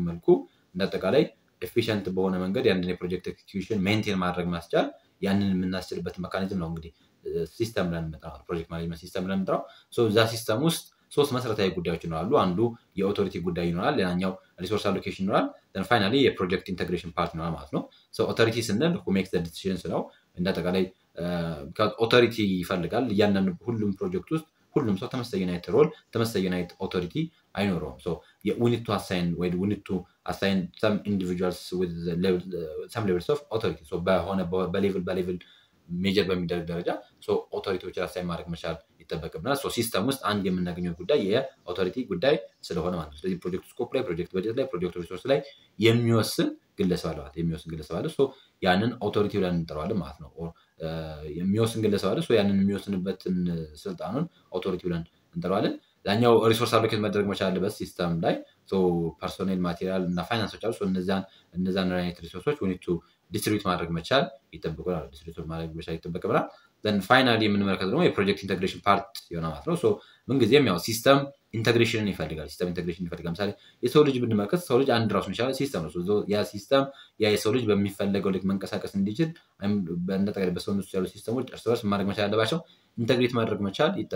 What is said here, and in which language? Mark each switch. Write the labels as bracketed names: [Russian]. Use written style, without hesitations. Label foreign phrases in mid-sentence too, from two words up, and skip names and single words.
[Amharic] መልኩ እንደጠቃላይ ኤፊሽንት በሆነ መንገድ ያንን የፕሮጀክት ኤክስኪዩሽን ሜንቴን ማድረግ ማስቻል ያንን የምናስችልበት ሜካኒዝም ነው እንግዲህ ሲስተም ብለን የምንጠራው ፕሮጀክት [English] management system [Amharic] ብለን የምንጠራው። እዛ ሲስተም ውስጥ ሶስት መሰረታዊ ጉዳዮች ይኖራሉ። አንዱ የኦቶሪቲ ጉዳይ ይኖራል፣ ሌላኛው [English] resource allocation [Amharic] ይኖራል፣ [English] then finally [Amharic] የፕሮጀክት [English] integration part [Amharic] ይኖራል ማለት ነው። ኦቶሪቲ ስንል [English] who makes the decisions [Amharic] ነው። እንደጠቃላይ ኦቶሪቲ ይፈልጋል። እያንዳንዱ ሁሉም ፕሮጀክት ውስጥ ሁሉም ሰው ተመሳሳይ አይነት ሮል ተመሳሳይ አይነት ኦቶሪቲ አይኖረውም። [English] we need to assign some individuals with some levels of authority. [Amharic] በሆነ በሌቭል ሜጀር በሚደረግ ደረጃ ኦቶሪቲዎች አሳይን ማድረግ መቻል ይጠበቅብናል። ሲስተም ውስጥ አንድ የምናገኘው ጉዳይ የኦቶሪቲ ጉዳይ ስለሆነ ማለት ነው። ስለዚህ [English] project scope [Amharic] ላይ፣ ፕሮጀክት በጀት ላይ፣ [English] project resource [Amharic] ላይ የሚወስን ግለሰብ አለ። ያንን ኦቶሪቲ ብለን እንጠራዋለን ማለት ነው። የሚወስን ግለሰብ አለ። ያንን የሚወስንበትን ስልጣኑን ኦቶሪቲ ብለን እንጠራዋለን። ላኛው [English] resource allocate [Amharic] መደረግ መቻል አለበት ሲስተም ላይ። [English] personnel, material [Amharic] እና ፋይናንሶች አሉ። እነዛን አይነት ሪሶርሶች [English] we need to [Amharic] ዲስትሪቢዩት ማድረግ መቻል ይጠበቅብናል። [English] then finally [Amharic] የምንመለከተው ደግሞ የፕሮጀክት [English] integration part [Amharic] ይሆናል ማለት ነው። ምንጊዜም ያው ሲስተም ኢንተግሬሽንን ይፈልጋል። ለምሳሌ የሰው ልጅ ብንመለከት ሰው ልጅ አንድ ራሱን የቻለ ሲስተም ነው። ያ ሲስተም የሰው ልጅ በሚፈለገው ልክ መንቀሳቀስ እንዲችል በእንደጠቃላይ በሰውነት ውስጥ ያሉ ሲስተሞች እርስ በርስ ማድረግ መቻል አለባቸው። ኢንተግሬት ማድረግ መቻል